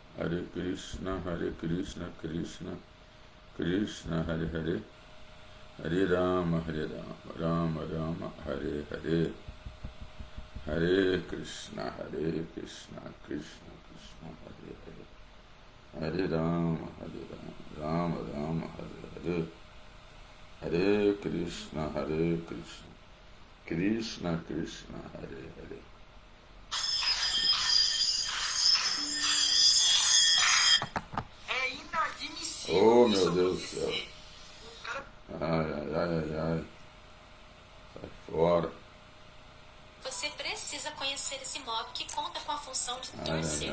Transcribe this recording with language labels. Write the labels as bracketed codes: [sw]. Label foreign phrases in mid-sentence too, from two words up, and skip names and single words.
[sa] हरे कृष्ण, कृष्ण कृष्ण, हरे हरे, हरे राम, राम राम, हरे हरे, हरे कृष्ण, कृष्ण कृष्ण, हरे हरे, हरे राम, राम राम, हरे हरे, हरे कृष्ण, कृष्ण कृष्ण, हरे हरे. [pt] Oh, meu Deus do céu. Ai. Sai fora. Você precisa conhecer esse mob que conta com a função de torcer.